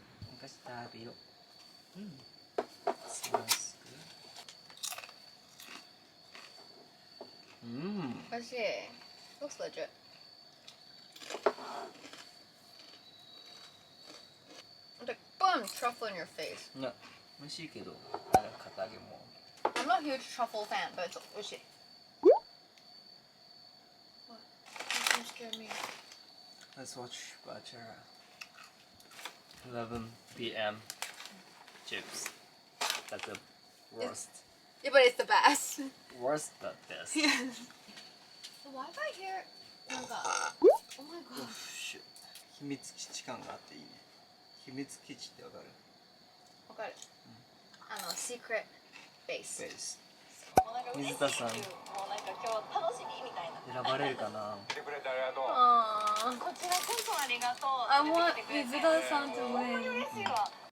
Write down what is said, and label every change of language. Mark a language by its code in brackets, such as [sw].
[ja] お菓子食べよう。 [en] Smells good. What's it? Looks legit. Like, boom, truffle in your face. [ja] いや、美味しいけど、堅揚げも。 [en] I'm not a huge truffle fan, but it's oishi. What? You scared me. Let's watch Bachelor. 11 p.m. Chips. That's the worst. Yeah, but it's the best. Worst but best. Yes. The Wi-Fi here. Oh my god. Oh my god. [ja] 秘密基地感があっていいね。秘密基地ってわかる？わかる。secret base。ベース。水田さん。もうなんか今日楽しみみたいな。選ばれるかな。こちらこそありがとう。 [en] I want 水田さん to win。 [ja] 嬉しいわ。